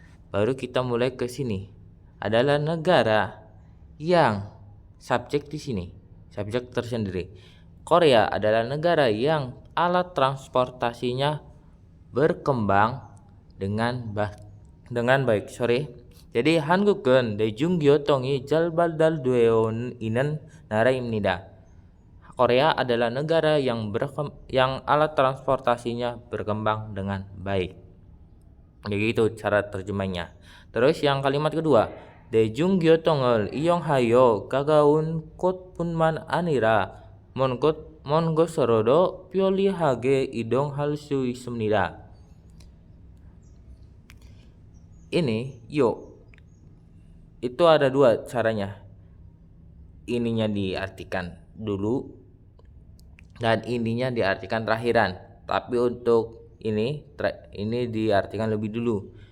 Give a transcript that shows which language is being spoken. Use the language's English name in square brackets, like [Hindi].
[Indonesian] Baru kita mulai ke sini. Adalah negara yang subjek di sini, subjek tersendiri. Korea adalah negara yang alat transportasinya berkembang dengan baik. [Korean] Jadi 한국은 대중교통이 잘 발달되어 있는 나라입니다. [Indonesian] Korea adalah negara yang alat transportasinya berkembang dengan baik. Begitu cara terjemahnya. Terus yang kalimat kedua, [Korean] 대중교통을 이용하여 가까운 곳뿐만 아니라 먼 곳으로도 편리하게 이동할 수 있습니다. [Indonesian] Ini yuk, itu ada dua caranya. Ininya diartikan dulu dan ininya diartikan terakhiran. Tapi untuk ini diartikan lebih dulu.